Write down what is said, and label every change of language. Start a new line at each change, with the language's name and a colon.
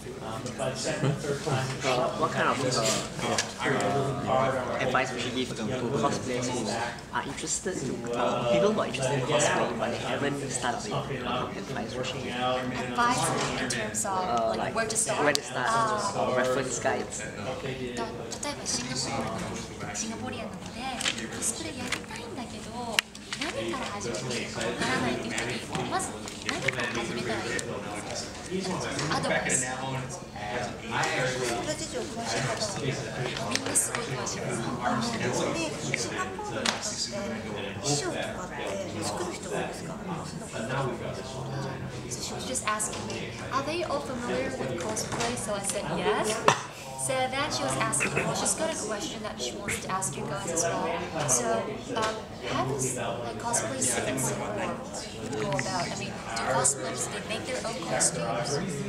English: But by the second or third time, what kind of advice would you give to cosplayers who are interested to people who are interested in cosplay but they haven't started? Advice would you give? Advice in terms of like where to start? Where to start? Or reference guides?
Japanese: 例えばシンガポリアンなのでコスプレやりたいんだけど何から始めていいかわからないっていう人にまず何から始めたらいいアドバイス。裏事情詳しい方はみんなすごい詳しいです。で、シンガポールとかって衣装とかって作る人が多いですか
English: ？So she was just asking me, are they all familiar with cosplay? So I said yes. So then she was asking, well, she's got a question that she wants to ask you guys as well. So, how does like cosplay season go about? I mean, do cosplayers they make their own costumes?